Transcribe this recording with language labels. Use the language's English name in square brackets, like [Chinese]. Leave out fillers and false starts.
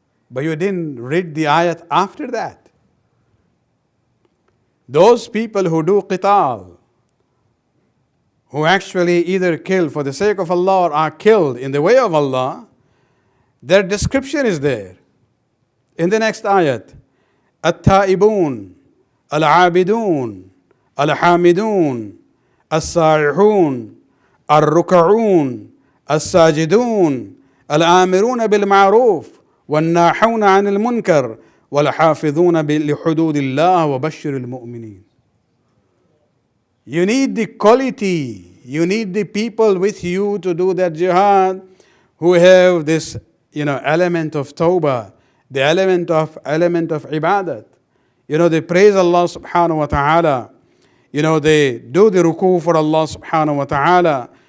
[English] but you didn't read the ayat after that. Those people who do qital, who actually either kill for the sake of Allah or are killed in the way of Allah, their description is there. In the next ayat, [Arabic] التائبون العابدون الحامدون السائحون الركعون الساجدون الآمرون بالمعروف والناحون عن المنكر والحافظون لحدود الله وبشر المؤمنين. [English] You need the quality, you need the people with you to do that jihad who have this, element of tawbah, the element of ibadat. They praise Allah subhanahu wa ta'ala. They do the ruku for Allah subhanahu wa ta'ala.